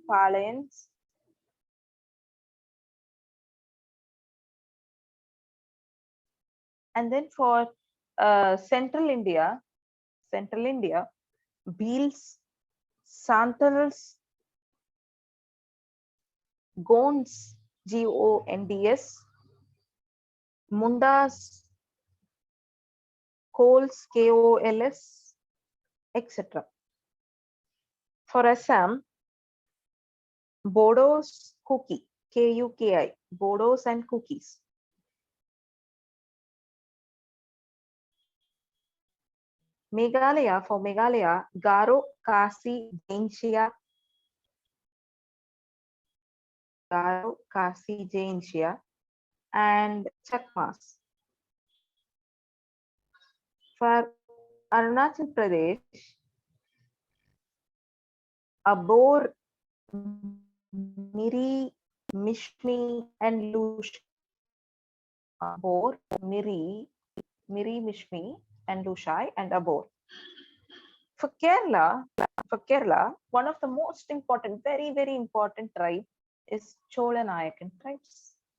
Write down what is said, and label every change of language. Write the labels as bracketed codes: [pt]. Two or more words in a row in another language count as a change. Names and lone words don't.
[en] Palayans. And then for Central India, Beals, Santals, Gonds, Gonds, Mundas, Kols, Kols, etc. For Assam, Bodos, Kuki, Kuki, Bodos and Kukis. Meghalaya, for Meghalaya, Garo, Kasi, Jaintia, Garo, Kasi, Jaintia, and Chakmas. For Arunachal Pradesh, Abor, Miri, Mishmi, and Lush. Abor, Miri, Mishmi, and Lushai, and Abor. For Kerala, one of the most important, very, very important tribe is Chola-Nayakan tribes.